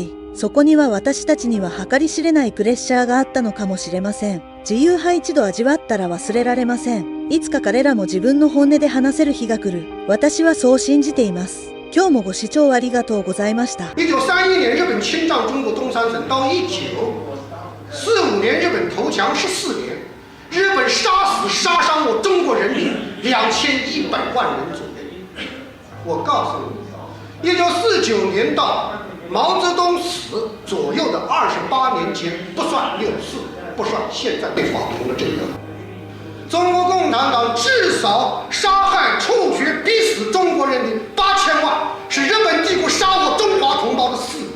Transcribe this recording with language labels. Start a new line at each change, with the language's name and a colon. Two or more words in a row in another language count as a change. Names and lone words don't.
Japanese: そこには私たちには計り知れないプレッシャーがあったのかもしれません。自由派一度味わったら忘れられません。いつか彼らも自分の本音で話せる日が来る。私はそう信じています。今日もご視聴ありがとうございました。
Chinese: 1931年日本侵占中国东三省到1945年日本投降14年，日本杀死杀伤我中国人民2100万人左右。我告诉你，1949年到毛泽东死左右的28年间，不算6次，不算现在被法庭的这个，中国共产党至少杀害、处决、逼死中国人民8000万，是日本帝国杀我中华同胞的4倍。